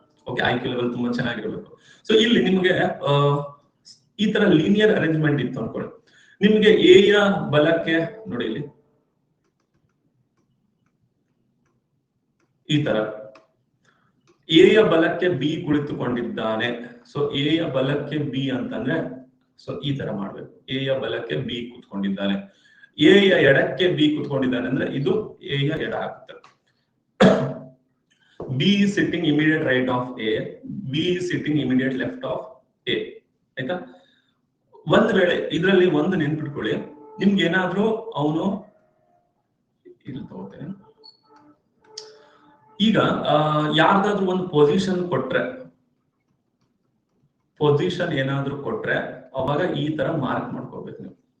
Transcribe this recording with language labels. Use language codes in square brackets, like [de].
[kn] Okay, IQ level ತುಂಬಾ ಚೆನ್ನಾಗಿರ್ಬೇಕು. So ಇಲ್ಲಿ ನಿಮ್ಗೆ ಈ ತರ ಲೀನಿಯರ್ ಅರೇಂಜ್ಮೆಂಟ್ ಇತ್ತು ಅನ್ಕೊಳ್ಳಿ, ನಿಮ್ಗೆ ಎ ಯ ಬಲಕ್ಕೆ ನೋಡಿ, ಇಲ್ಲಿ ಈ ತರ ಎ ಯ ಬಲಕ್ಕೆ ಬಿ ಕುಳಿತುಕೊಂಡಿದ್ದಾನೆ. ಸೊ ಎ ಯ ಬಲಕ್ಕೆ ಬಿ ಅಂತಂದ್ರೆ, ಸೊ ಈ ತರ ಮಾಡ್ಬೇಕು. ಎ ಯ ಬಲಕ್ಕೆ ಬಿ ಕೂತ್ಕೊಂಡಿದ್ದಾನೆ, ಎ ಯ ಎಡಕ್ಕೆ ಬಿ ಕೂತ್ಕೊಂಡಿದ್ದಾನೆ ಅಂದ್ರೆ ಇದು ಎ ಯ ಎಡ ಆಗುತ್ತೆ. [en] B is sitting immediate right of A, B is sitting immediate left of A. [kn] ಆಯ್ತಾ? ಒಂದ್ ವೇಳೆ ಇದ್ರಲ್ಲಿ ಒಂದು ನೆನ್ಪಿಟ್ಕೊಳ್ಳಿ, ನಿಮ್ಗೆ ಏನಾದ್ರೂ ಅವನು ಇಲ್ಲಿ ತಗೋತೇನೆ, ಈಗ ಯಾರ್ದಾದ್ರೂ ಒಂದು ಪೊಸಿಷನ್ ಕೊಟ್ರೆ, ಪೊಸಿಷನ್ ಏನಾದ್ರೂ ಕೊಟ್ರೆ ಅವಾಗ ಈ ತರ ಮಾರ್ಕ್ ಮಾಡ್ಕೋಬೇಕು ನೀವು.